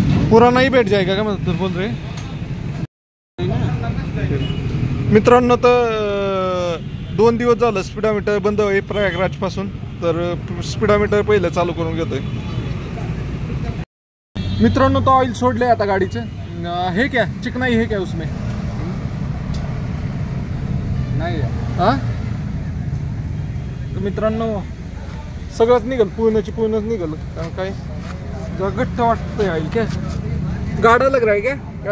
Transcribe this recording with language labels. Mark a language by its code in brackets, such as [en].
[hi] पूरा नहीं बैठ जाएगा का मतलब बोल रहे. [mr] मित्रांनो तर 2 दिवस झालं स्पीडोमीटर बंद आहे प्रयागराज पासून, तर स्पीडोमीटर पहिलं चालू करून घेतोय. मित्रांनो तो ऑइल सोडले आता गाडीचे. [hi] हे क्या चिकनाई है क्या उसमें? [mr] नाही हाँ तर मित्रांनो सगळंच निघल, पूर्णच निघल. काय जरा गट्ट वाटतंय ऑइल. [hi] क्या गाढ़ा लग रहा है क्या?